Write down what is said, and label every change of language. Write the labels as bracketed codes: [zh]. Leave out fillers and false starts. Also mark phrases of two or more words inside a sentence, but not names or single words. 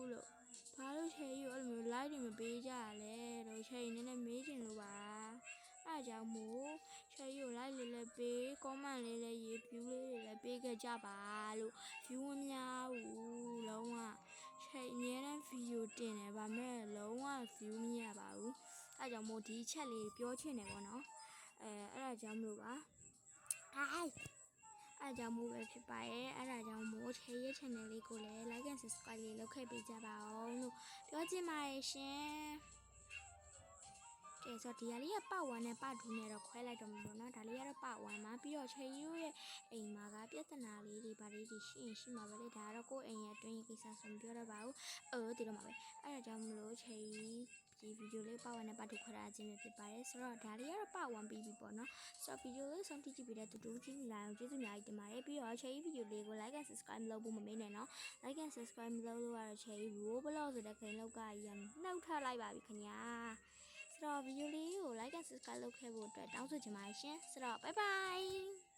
[my] လို့ဘာလို့ချေကြီးကိုအဲ့လိုမျိုး like တွေမပေးကြရလဲတော့ချေနည်းနည်းမေးချင်လို့ပါအဲ့ကြောင့်မို့ချေကြီးကို like လေးလည်းပေး comment လေးလည်းရေး view လေးတွေလည်းပေးခဲ့ကြပါလို့ view မများဘူးလုံးဝချေအများနဲ့ video တင်တယ်ဗာမဲ့လုံးဝ view မရပါဘူးအဲ့ကြောင့်မို့ဒီချက်လေးပြောချင်တယ်ပေါ့နော်အဲ့ဒါကြောင့်မလို့ပါ အားကြောင့်မို့ပဲဖြစ်ပါရဲ့အဲ့ဒါကြောင့်မို့ချေရဲ့ channel လေးကိုလည်း [en] like and subscribe [my] လေးလုပ်ခဲ့ပေးကြပါအောင်လို့ပြောချင်ပါတယ်ရှင်ကဲဆိုတော့ဒီဟာလေးကပတ်1နဲ့ပတ်2နဲ့ တော့ခွဲလိုက်တော့မှာပေါ့နော်ဒါလေးကတော့ပတ်1မှာပြီးတော့ချေယူရဲ့အိမ်မှာကပြဿနာလေးတွေဗာလေးတွေရှိရင်ရှိမှာပဲလေဒါကတော့ ကိုယ့်အိမ်ရဲ့အတွင်းကိစ္စဆိုမပြောတော့ပါဘူးတည်တော့မှာပဲအဲ့ဒါကြောင့်မလို့ချေဒီဗီဒီယိုလေးပတ်1နဲ့ပတ်2ခွဲထားခြင်းပဲဖြစ်ပါတယ်ဆိုတော့ဒါလေးကတော့ပတ်1ပြီးပြီပေါ့နော်ဆိုတော့ဗီဒီယိုလေးဆုံးဖြတ်ကြည့်ပြီးတဲ့တူတူချင်းလာအောင်ကျေးဇူးအများကြီးတင်ပါတယ်ပြီးတော့ချေဗီဒီယိုလေးကို [en] like and subscribe [my] လုပ်ဖို့မမေ့နဲ့နော် [en] like and subscribe [my] မလုပ်လို့ရတော့ချေ [en] roll blog [my] ဆိုတဲ့ခိုင်လောက်ကရနှုတ်ထလိုက်ပါပြီခင်ဗျာဆိုတော့ဗီဒီယိုလေးကို [en] like and subscribe [my] လုပ်ခဲ့ဖို့အတွက်တောင်းဆိုချင်ပါတယ်ရှင်ဆိုတော့ [en] bye bye